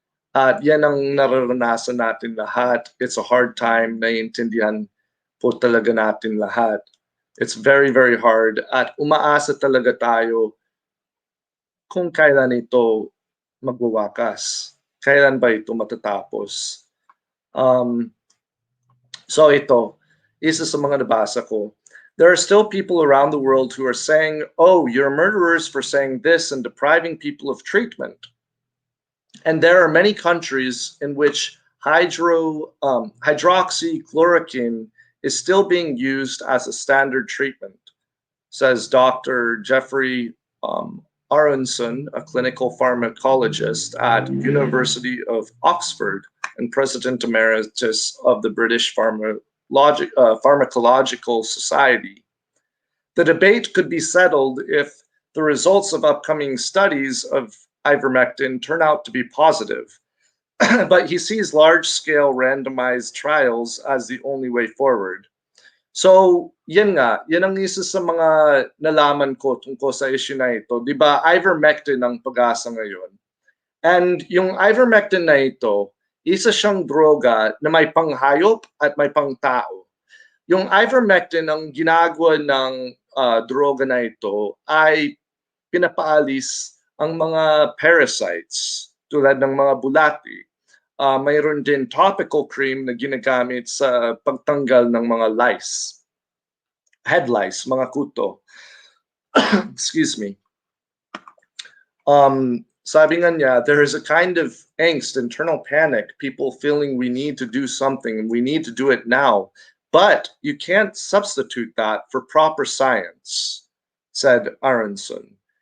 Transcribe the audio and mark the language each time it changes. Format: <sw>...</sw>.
<tl>At yan ang nararanasan natin lahat.</tl> <en>It's a hard time,</en> <tl>naiintindihan po talaga natin lahat.</tl> <en>It's very, very hard.</en> <tl>At umaasa talaga tayo kung kailan ito magwawakas. Kailan ba ito matatapos? Um, so ito, isa sa mga nabasa ko.</tl> <en>There are still people around the world who are saying, oh, you're murderers for saying this and depriving people of treatment. And there are many countries in which hydroxychloroquine is still being used as a standard treatment, says Dr. Jeffrey Aronson, a clinical pharmacologist at University of Oxford and President Emeritus of the British Pharmacological Society. The debate could be settled if the results of upcoming studies of ivermectin turn out to be positive. But he sees large-scale randomized trials as the only way forward.</en> <tl>So, yan ang isa sa mga nalaman ko tungkol sa issue na ito. 'Di ba, ivermectin ang pag-asa ngayon. And yung ivermectin na ito, isa siyang droga na may panghayop at may pangtao. Yung ivermectin, ang ginagawa ng droga na ito ay pinapaalis ang mga parasites tulad ng mga bulati. Mayroon din topical cream na ginagamit sa pagtanggal ng mga lice, head lice, mga kuto.</tl> <en>Excuse me.</en> <tl>Sabi nga niya,</tl> <en>there is a kind of angst, internal panic, people feeling we need to do something and we need to do it now. But you can't substitute that for proper science, said Aronson.</en>